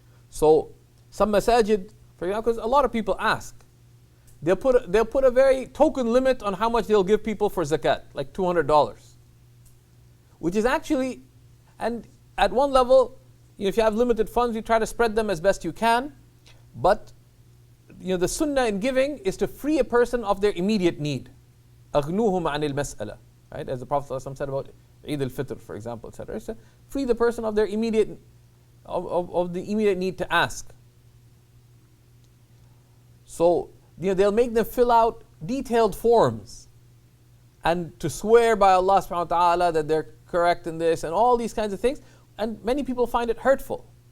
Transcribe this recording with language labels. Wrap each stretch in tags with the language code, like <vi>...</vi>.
<en>So some masajid, for example, because a lot of people ask, they'll put a very token limit on how much they'll give people for zakat, like $200, which is actually, and at one level, if you have limited funds, you try to spread them as best you can, but the sunnah in giving is to free a person of their immediate need.</en> <ar>أغنوهم عن المسألة, right?</ar> <en>As the Prophet ﷺ said about Eid al-Fitr, for example, etc. So free the person of their immediate of the immediate need to ask. So they'll make them fill out detailed forms and to swear by Allah subhanahu wa ta'ala that they're correct in this and all these kinds of things, and many people find it hurtful.</en>